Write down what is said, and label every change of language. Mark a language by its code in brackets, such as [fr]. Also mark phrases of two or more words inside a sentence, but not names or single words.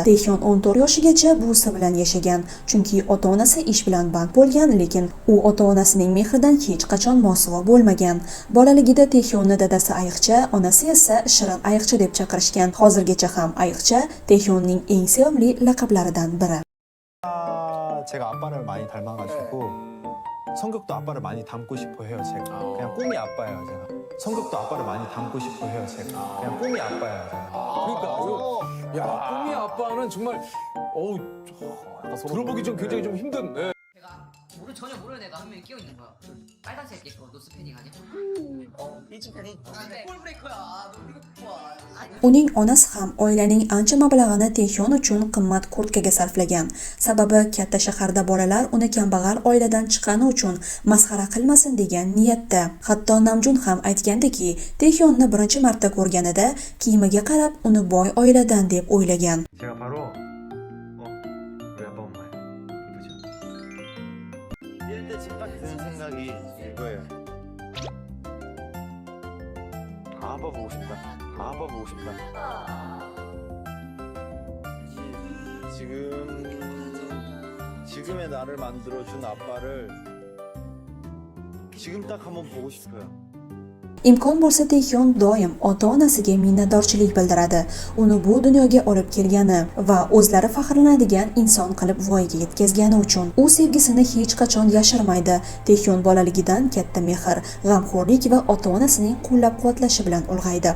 [uz] Taehyon 14 yoshigacha buvisi bilan yashagan, chunki ota-onasi ish bilan band bo'lgan, lekin u ota-onasining mehridan hech qachon mosuvo bo'lmagan. Bolaligida Taehyonni dadasi ayiqcha, onasi esa Shirin ayiqcha deb chaqirishgan. Hozirgacha ham ayiqcha Taehyonning eng sevimli laqablaridan biri. [ko] 제가 아빠를 많이 닮아가지고 성격도 아빠를 많이 닮고 싶어 해요. 제가 그냥 꿈이 아빠예요. 제가 성격도 아빠를 많이 닮고 싶어 해요. 제가 그냥 꿈이 아빠예요. 제가. 그러니까 야 꿈이 아빠는 정말 어우 들어보기 좀 굉장히 좀 힘든. 네. 제가 전혀 모르는 애가 한 명이 끼어 있는 거야. 빨간색 거 노스패닝 아니야? 이지 패닝. 폴브레이커야. 너 이거 좋아. [uz] Uning onasi ham oilaning ancha mablag'ini Taehyon uchun qimmat kurtkaga sarflagan. Sababi katta shaharda bolalar uni kambag'al oiladan chiqqani uchun masxara qilmasin degan niyatda. Hatto Namjoon ham aytgandiki, Taehyonni birinchi marta ko'rganida kiyimiga qarab uni boy oiladan deb o'ylagan. [ko] 제가 바로 우리 아빠 엄마예요. 이쁘죠? 이럴 때 집 딱 드는 생각이 이거예요. 아빠 보고 싶다. 아빠 보고 싶다. 지금의 나를 만들어준 아빠를 지금 딱 한번 보고 싶어요. [uz] Imkon bo'lsa Taehyon doim ota-onasiga minnatdorchilik bildiradi. Uni bu dunyoga olib kelgani va o'zlari faxrlanadigan inson qilib voyaga yetkazgani uchun. U sevgisini hech qachon yashirmaydi. Taehyon bolaligidan katta mehr, g'amxo'rlik va ota-onasining qo'llab-quvvatlashi bilan ulg'aydi.